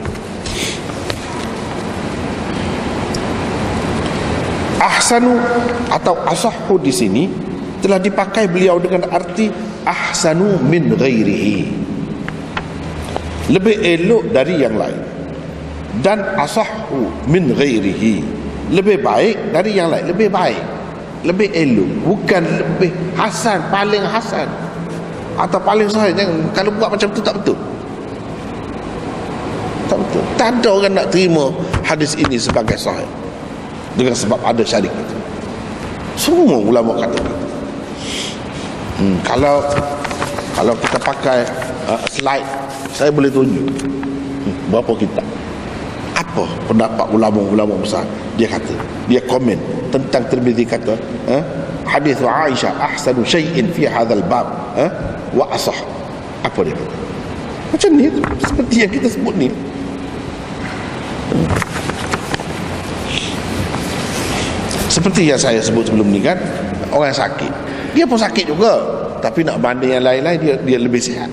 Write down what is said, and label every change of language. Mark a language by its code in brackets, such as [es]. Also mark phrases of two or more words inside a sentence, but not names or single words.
[ms] Ahsanu atau asahhu di sini telah dipakai beliau dengan arti [ar] أحسن من غيره, [ms] lebih elok dari yang lain, dan [ar] أصح من غيره, [ms] lebih baik dari yang lain, lebih baik, lebih elok, bukan lebih hasan, paling hasan atau paling sahih. Jangan, kalau buat macam tu tak betul. Tak betul. Tak ada orang nak terima hadis ini sebagai sahih dengan sebab ada Syarik itu. Semua ulama kata begitu. Kalau kita pakai slide, saya boleh tunjuk Berapa kitab. Apa pendapat ulama-ulama besar? Dia kata, dia komen tentang Tirmizi, kata hadis Aisyah [ar] أحسن شيء في هذا الباب وأصح. [ms] Apa dia kata? Macam ni, seperti yang kita sebut ni. Seperti yang saya sebut sebelum ni kan, orang sakit, dia pun sakit juga, tapi nak banding yang lain-lain, dia lebih sihat.